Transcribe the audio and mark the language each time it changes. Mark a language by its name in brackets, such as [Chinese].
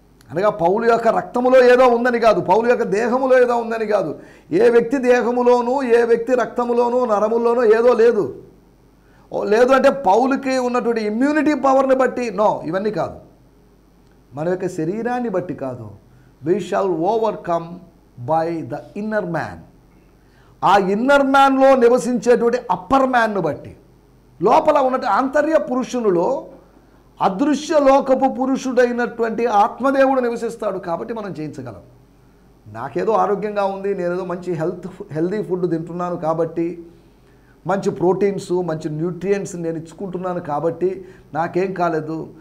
[Telugu] అనగా పౌలు యొక్క రక్తములో ఏదో ఉందని కాదు, పౌలు యొక్క దేహములో ఏదో ఉందని కాదు. ఏ వ్యక్తి దేహములోనూ, ఏ వ్యక్తి రక్తములోనూ, నరముల్లోనూ ఏదో లేదు. లేదు అంటే పౌలుకి ఉన్నటువంటి ఇమ్యూనిటీ పవర్ని బట్టి నో, ఇవన్నీ కాదు. మన యొక్క శరీరాన్ని బట్టి కాదు. [English] we shall overcome by the inner man. [Telugu] ఆ ఇన్నర్ మ్యాన్లో నివసించేటువంటి అప్పర్ మ్యాన్ను బట్టి, లోపల ఉన్నటువంటి ఆంతర్య పురుషునిలో అదృశ్య లోకపు పురుషుడైనటువంటి ఆత్మదేవుడు నివసిస్తాడు. కాబట్టి మనం జయించగలం. నాకేదో ఆరోగ్యంగా ఉంది, నేనేదో మంచి హెల్దీ ఫుడ్ తింటున్నాను కాబట్టి, మంచి ప్రోటీన్స్, మంచి న్యూట్రియంట్స్ నేను ఇచ్చుకుంటున్నాను కాబట్టి నాకేం కాలేదు.